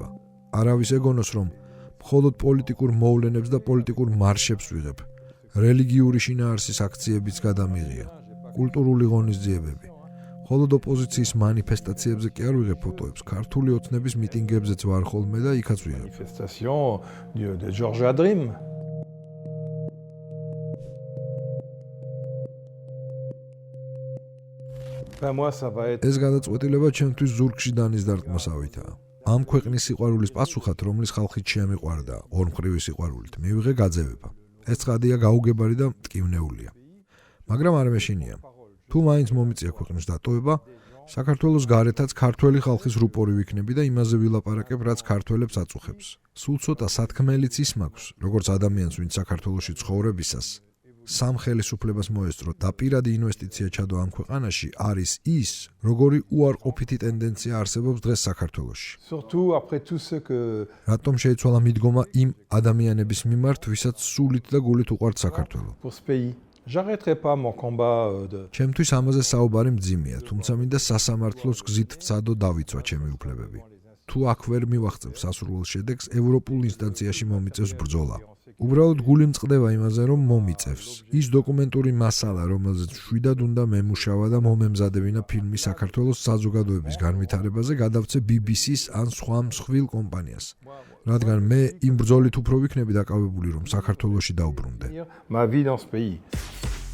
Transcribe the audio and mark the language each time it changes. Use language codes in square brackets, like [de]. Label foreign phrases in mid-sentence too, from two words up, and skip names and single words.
[ka] არავის ეგონოს რომ მხოლოდ პოლიტიკურ მოვლენებს და პოლიტიკურ მარშებს ვიღებ. რელიგიური შინაარსის აქციებიც გადამიღია. კულტურული ღონისძიებები. მხოლოდ ოპოზიციის მანიფესტაციებზე კი არ ვიღებ ფოტოებს, ქართული ოცნების მიტინგებზეც ვარ ხოლმე და იქაც ვიღებ. [fr] manifestation de Georgia Dream. Ben moi ça va être [ka] ეს გადაწყვეტილება ჩემთვის ზურგში დანის დარტყმასავითაა. ამ ქვეყნის სიყვარულის პასუხად, რომლის ხალხით შემიყვარდა, ორმხრივი სიყვარულით, მივიღე გაძევება. ეს ცხადია გაუგებარი და მტკივნეულია. მაგრამ არ მეშინია. თუ მაინც მომიწია ქვეყნის დატოვება, საქართველოს გარეთაც ქართველი ხალხის რუპორი ვიქნები და იმაზე ვილაპარაკებ, რაც ქართველებს აწუხებს. სულ ცოტა სათქმელიც ის მაქვს, როგორც ადამიანს, ვინც საქართველოში ცხოვრებისას სამ ხელისუფლებას მოესწრო და პირადი ინვესტიცია ჩადო ამ ქვეყანაში, არის ის, როგორი უარყოფითი ტენდენცია არსებობს დღეს საქართველოში. [fr] Surtout après tout ce que [ka] რატომ შეიცვალა მიდგომა იმ ადამიანების მიმართ, ვისაც სულით და გულით უყვართ საქართველო? [fr] pour ce pays. J'arrêterai pas mon combat de [ka] ჩემთვის ამაზე საუბარი მძიმეა, თუმცა მინდა სასამართლოს გზით ვცადო დავიცვა ჩემი უფლებები. თუ აქ ვერ მივახცევ სასურველ შედეგს, ევროპულ ინსტანციაში მომიწევს ბრძოლა. უბრალოდ გული მწყდება იმაზე, რომ მომიწევს. ის დოკუმენტური მასალა, რომელზეც შვიდად უნდა მემუშავა და მომემზადებინა ფილმი საქართველოს საზოგადოების განვითარებაზე, გადავცე BBC-ს ან სხვა მსხვილ კომპანიას. რადგან მე იმ ბრძოლით უფრო ვიქნები დაკავებული, რომ საქართველოში დავბრუნდე. [fr] ma vie dans ce pays.